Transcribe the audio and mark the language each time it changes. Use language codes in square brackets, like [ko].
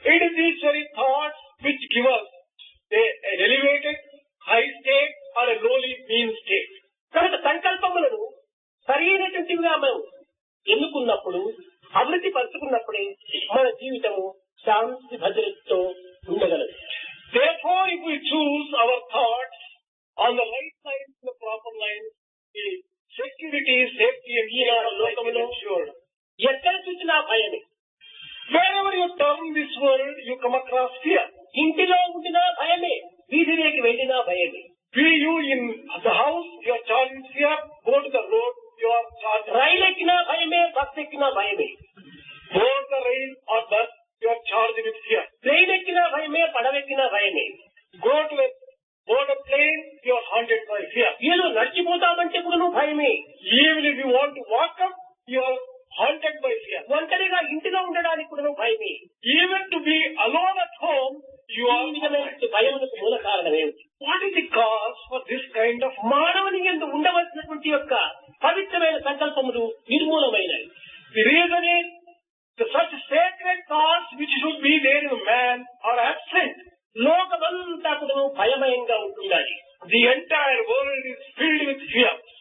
[en] it is these very thoughts which give us an elevated high state or a lowly mean state. [te] కనుక సంకల్పములను సరైనటువంటివిగా మనం ఎన్నుకున్నప్పుడు, అభివృద్ధి పరుచుకున్నప్పుడే మన జీవితము శాంతి భద్రతతో ఉండగలదు. [en] Therefore, if we choose our thoughts on the right lines, the proper lines, the security, safety and [te] ఈ లోకములో [en] ensured. [te] ఎక్కడ చూసినా భయమే. [en] Wherever you turn this world, you come across fear. [te] ఇంటిలో ఉండినా భయమే, వీధిలోకి వెళ్ళినా భయమే. [en] Be you in the house, you are charged with fear. Go to the road, you are charged. [te] రైలు ఎక్కినా భయమే, బస్ ఎక్కినా భయమే. [en] Board the rail or bus, you are charged with fear. [te] Train ఎక్కినా భయమే, పడవెక్కినా భయమే. [en] Go to a board a plane, you are haunted by fear. [te] ఏదో నడిచిపోతామంటే కూడా భయమే. [en] Even if you want to walk up, you are haunted by fear. [te] ఒంటరిగా ఇంటిలో ఉండడానికి కూడా భయమే. [en] Even to be alone at home, you [te] ఈ [en] are [te] విధమైనటువంటి భయములకు మూల కారణం ఏమిటి? [en] What is the cause for this kind of [te] మానవుని యందు ఉండవలసినటువంటి యొక్క పవిత్రమైన సంకల్పములు నిర్మూలమైనవి. [en] The reason is that such sacred thoughts which should be there in man are absent. [te] లోక లోకమంతా కూడా భయమయంగా ఉంటుండాలి. [en] The entire world is filled with fear.